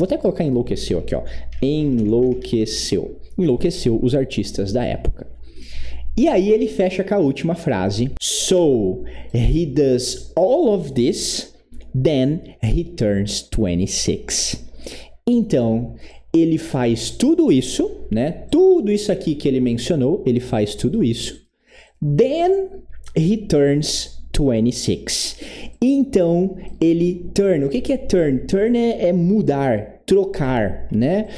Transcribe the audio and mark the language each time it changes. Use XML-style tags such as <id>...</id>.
<pt>Vou até colocar enlouqueceu aqui, ó. Enlouqueceu os artistas da época. E aí ele fecha com a última frase.</pt> <en>So, he does all of this, then he turns 26.</en> <pt>Então, ele faz tudo isso, né? Tudo isso aqui que ele mencionou, ele faz tudo isso.</pt> <en>Then he turns 26.</en> <pt>Então, ele turn. O que é turn? Turn é mudar, trocar, né?</pt>